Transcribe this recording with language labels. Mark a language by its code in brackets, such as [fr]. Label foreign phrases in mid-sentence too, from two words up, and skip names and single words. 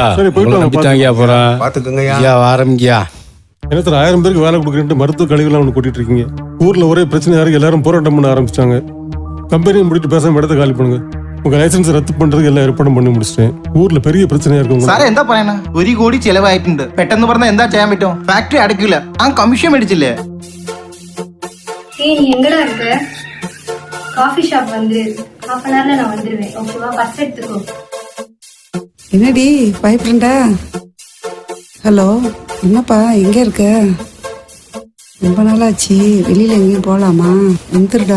[ta] சரி, போயிட்டு உங்களை வாங்க, நம்பித்தான் ஐயா போறேன். பாத்துக்கோங்கய்யா. ஐயா ஆரம்பிங்கய்யா. என்ன சார் 1000 பேருக்கு வேலை கொடுக்குறேன்ட்டு மருத்துவ கழிவுலாம் ஒன்று கூட்டிட்டு இருக்கீங்க. ஊர்ல ஒரே பிரச்சனையா இருக்கு, எல்லாரும் போராட்டம் பண்ண ஆரம்பிச்சிட்டாங்க. கம்பெனியை முடிட்டு பேசாம இடத்த காலி பண்ணுங்க. உங்க லைசன்ஸ் ரத்து பண்றதுக்கு எல்லாம் ஏற்பாடும் பண்ணி முடிச்சிட்டேன். ஊர்ல பெரிய பிரச்சனையா இருக்கு உங்களுக்கு. [ml] സാറേ എന്താ പറയണ? 1 കോടി ചെലവായിട്ടുണ്ട്. പെട്ടെന്ന് പറഞ്ഞാൽ എന്താ ചെയ്യാൻ പറ്റും? ഫാക്ടറി അടക്കില്ല. ആ കമ്മീഷൻ മേടിച്ചില്ലേ? [ta] ஏய் நீ எங்கடா இருக்க? [en] coffee shop [ta] வந்து [en] half an hourல [ta] நான் வந்துருவேன். ஓகேவா? பஸ் எடுத்துக்கோ. என்னடி பயப்படா? ஹலோ, என்னப்பா எங்க இருக்க? ரொம்ப நாளாச்சு, வெளியில எங்கேயும் போலாமா? வந்துருடா.